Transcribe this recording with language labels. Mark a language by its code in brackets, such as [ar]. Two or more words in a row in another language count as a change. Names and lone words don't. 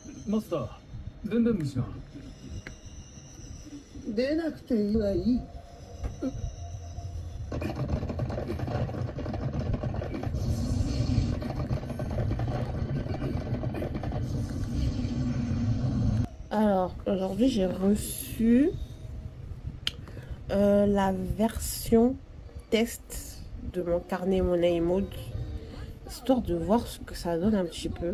[ja] マスター、電電虫が。出なくていいはいい。 [fr] Alors, aujourd'hui, j'ai reçu la version test de mon carnet Money Mode, histoire de voir ce que ça donne un petit peu.